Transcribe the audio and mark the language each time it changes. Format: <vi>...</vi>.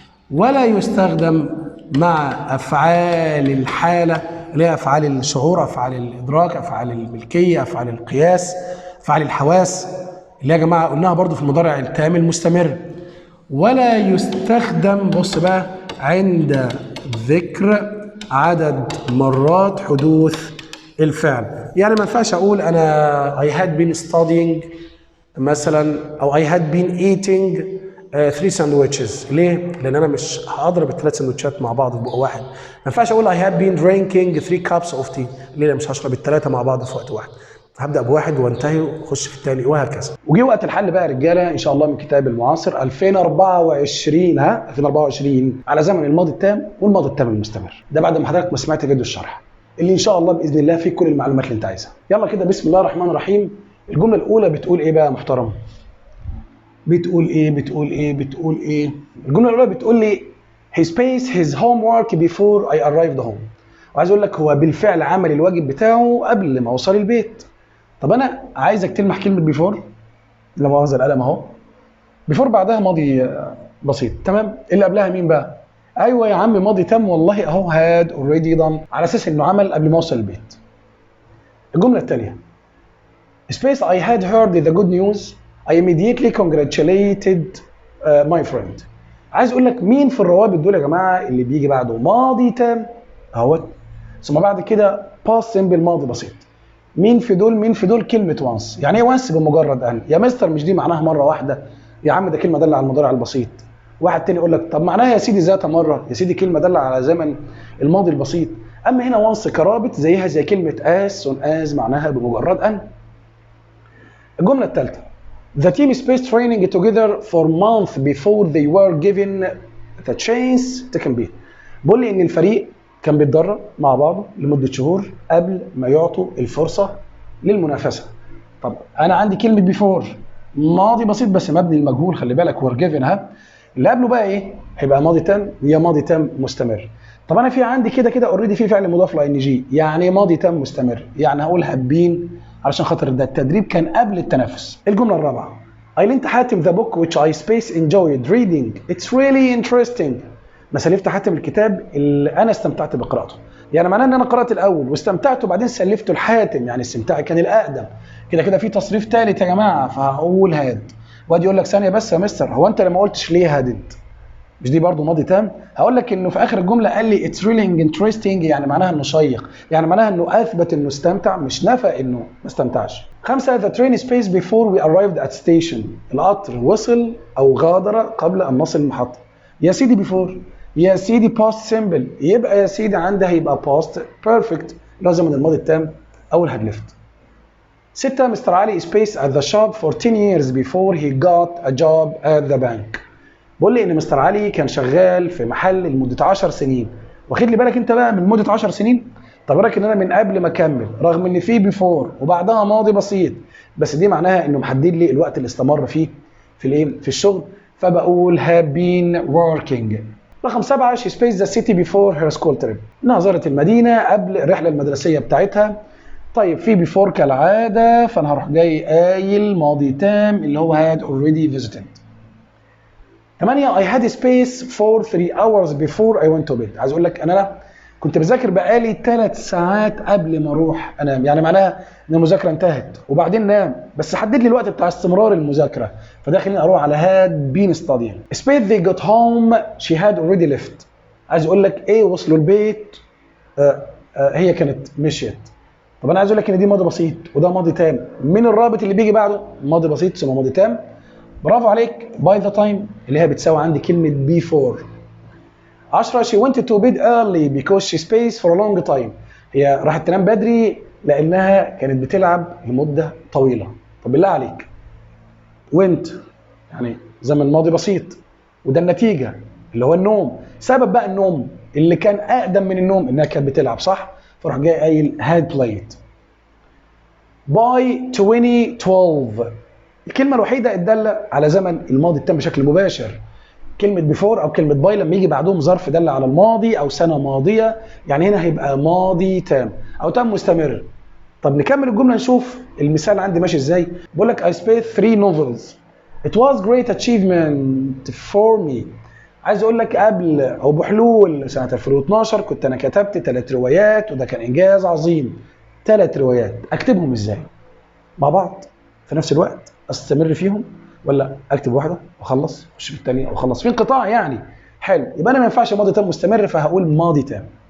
<ar>ولا يستخدم مع افعال الحاله اللي هي افعال الشعور، افعال الادراك، افعال الملكيه، افعال القياس، افعال الحواس اللي يا جماعه قلناها برضو في المضارع التام المستمر. ولا يستخدم، بص بقى، عند ذكر عدد مرات حدوث الفعل. يعني ما ينفعش اقول انا</ar> <en>I had been studying</en> <ar>مثلا، او</ar> <en>I had been eating 3 sandwiches.</en> <ar>ليه؟ لان انا مش هضرب ال3 سندوتشات مع بعض في بق واحد. ما ينفعش اقول</ar> <en>I had been drinking 3 cups of tea.</en> <ar>ليه؟ لان مش هشرب ال3 مع بعض في وقت واحد. هبدا بواحد وانتهي واخش في الثاني وهكذا. وجي وقت الحل بقى يا رجاله ان شاء الله من كتاب المعاصر 2024 2024 على زمن الماضي التام والماضي التام المستمر. ده بعد ما حضرتك ما سمعت فيديو الشرح اللي ان شاء الله باذن الله فيه كل المعلومات اللي انت عايزها. يلا كده بسم الله الرحمن الرحيم. الجمله الاولى بتقول ايه بقى يا محترم؟ بتقول ايه؟ الجمله الاولى بتقول لي</ar> <en>he spaced his homework before I arrived home.</en> <ar>وعايز اقول لك هو بالفعل عمل الواجب بتاعه قبل ما اوصل البيت. طب انا عايزك تلمح كلمه بيفور، لا مؤاخذه القلم اهو. بيفور بعدها ماضي بسيط، تمام؟ اللي قبلها مين بقى؟ ايوه يا عم ماضي تام والله اهو، هاد اوريدي دان، على اساس انه عمل قبل ما اوصل البيت. الجمله الثانيه</ar> <en>space I had heard the good news I immediately congratulated my friend.</en> <ar>عايز اقول لك مين في الروابط دول يا جماعه اللي بيجي بعده ماضي تام اهوت، ثم بعد كده past simple ماضي بسيط. مين في دول كلمه وانس. يعني ايه وانس؟ بمجرد ان. يا مستر مش دي معناها مره واحده يا عم، ده كلمه داله على المضارع البسيط. واحد تاني يقول لك طب معناها يا سيدي ذات مره، يا سيدي كلمه داله على زمن الماضي البسيط. اما هنا وانس كرابط زيها زي كلمه as soon as معناها بمجرد ان.</ar> <en>الجمله الثالثه the team spaced training together for months before they were given the chance to compete.</en> <ar>بقول لي ان الفريق كان بيتدرب مع بعضه لمده شهور قبل ما يعطوا الفرصه للمنافسه. طب انا عندي كلمه بيفور ماضي بسيط بس مبني المجهول، خلي بالك</ar> <en>were given</en> <ar>ها. اللي قبله بقى ايه؟ هيبقى ماضي تام يا ماضي تام مستمر. طب انا في عندي كده اوريدي في فعل مضاف ل ing، يعني ماضي تام مستمر، يعني هقول هابين علشان خاطر ده التدريب كان قبل التنافس.</ar> <en>الجمله الرابعه I lent Hatem the book which I space enjoyed reading it's really interesting.</en> <ar>مثلا لفت حاتم الكتاب اللي انا استمتعت بقراءته. يعني معناه ان انا قرات الاول واستمتعت وبعدين سلفته الحاتم، يعني استمتاعي كان الاقدم. كده كده في تصريف ثالث يا جماعه، فهقول هاد. وادي يقول لك ثانيه بس يا مستر، هو انت لما قلتش ليه هادد؟ مش دي برضو ماضي تام؟ هقول لك انه في اخر الجمله قال لي اتس ريلي انترستنج، يعني معناها انه شيق، يعني معناها انه اثبت انه استمتع، مش نفى انه ما استمتعش.</ar> <en>5 the train space before we arrived at station.</en> <ar>القطر وصل او غادر قبل ان نصل المحطه. يا سيدي before، يا سيدي past simple، يبقى يا سيدي عندها هيبقى past perfect اللي هو زمن الماضي التام او الهاد ليفت.</ar> <en>6 Mister Ali space at the shop for 10 years before he got a job at the bank.</en> <ar>بقول لي ان مستر علي كان شغال في محل لمده 10 سنين، واخد لي بالك انت بقى من مده 10 سنين؟ طب بالك ان انا من قبل ما اكمل، رغم ان في بيفور وبعدها ماضي بسيط، بس دي معناها انه محدد لي الوقت اللي استمر فيه في الايه؟ في الشغل، فبقول</ar> <en>have been working. رقم 7 she spaced the city before her school trip.</en> <ar>نظرت المدينه قبل الرحله المدرسيه بتاعتها. طيب في بيفور كالعاده، فانا هروح جاي قايل ماضي تام اللي هو</ar> <en>had already visited. 8 I had space for 3 hours before I went to bed.</en> <ar>عايز اقول لك انا كنت بذاكر بقالي 3 ساعات قبل ما اروح انام، يعني معناها ان المذاكره انتهت وبعدين نام، بس حدد لي الوقت بتاع استمرار المذاكره، فده خليني اروح على</ar> <en>had been studying. Space they got home she had already left.</en> <ar>عايز اقول لك ايه وصلوا البيت هي كانت مشيت. طب انا عايز اقول لك ان دي ماضي بسيط وده ماضي تام، من الرابط اللي بيجي بعده ماضي بسيط ثم ماضي تام. برافو عليك.</ar> <en>by the time</en> <ar>اللي هي بتساوي عندي كلمة before.</ar> <en>10 she went to bed early because she spaced for a long time.</en> <ar>هي راحت تنام بدري لأنها كانت بتلعب لمدة طويلة. طب بالله عليك went يعني زمن ماضي بسيط، وده النتيجة اللي هو النوم. سبب بقى النوم اللي كان أقدم من النوم إنها كانت بتلعب، صح؟ فراح جاي قايل</ar> <en>had played. by 2012</en> <ar>الكلمة الوحيدة الدالة على زمن الماضي التام بشكل مباشر كلمة بيفور أو كلمة باي لما يجي بعدهم ظرف دالة على الماضي أو سنة ماضية، يعني هنا هيبقى ماضي تام أو تام مستمر. طب نكمل الجملة نشوف المثال عندي ماشي إزاي. بقول لك</ar> <en>I spaced 3 novels. It was great achievement for me.</en> <ar>عايز أقول لك قبل أو بحلول سنة 2012 كنت أنا كتبت 3 روايات وده كان إنجاز عظيم. 3 روايات أكتبهم إزاي؟ مع بعض في نفس الوقت استمر فيهم، ولا اكتب واحده واخلص اخش في الثانيه واخلص في انقطاع؟ يعني حلو، يبقى انا ما ينفعش ماضي تام مستمر، فهقول ماضي تام.</ar>